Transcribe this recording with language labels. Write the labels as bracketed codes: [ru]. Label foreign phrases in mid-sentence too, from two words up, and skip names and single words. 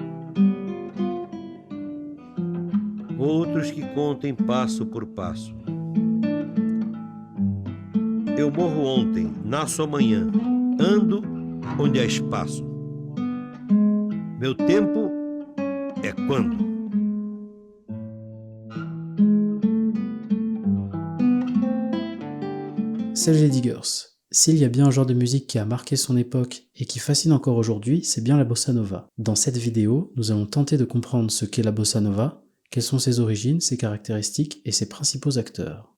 [pt] Outros que contem passo por passo. Eu morro ontem, nasço amanhã, ando onde há espaço. Meu tempo é quando? [fr] Salut les diggers. S'il y a bien un genre de musique qui a marqué son époque et qui fascine encore aujourd'hui, c'est bien la bossa nova. Dans cette vidéo, nous allons tenter de comprendre ce qu'est la bossa nova, quelles sont ses origines, ses caractéristiques et ses principaux acteurs.